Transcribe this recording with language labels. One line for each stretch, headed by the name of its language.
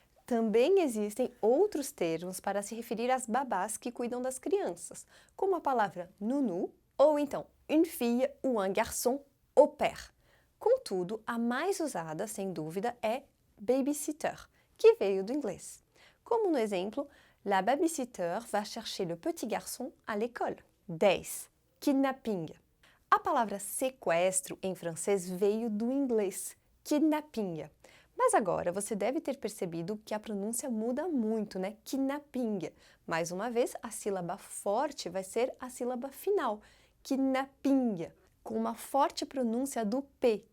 Portuguese: Também existem outros termos para se referir às babás que cuidam das crianças, como a palavra nounou ou então
French: une fille ou un garçon au père.
Portuguese: Contudo, a mais usada, sem dúvida, é babysitter, que veio do inglês. Como no exemplo,
French: la babysitter va chercher le petit garçon à l'école.
Portuguese: 10. Kidnapping. A palavra sequestro em francês veio do inglês, kidnapping. Mas agora você deve ter percebido que a pronúncia muda muito, né? Kidnapping. Mais uma vez, a sílaba forte vai ser a sílaba final, kidnapping, com uma forte pronúncia do P,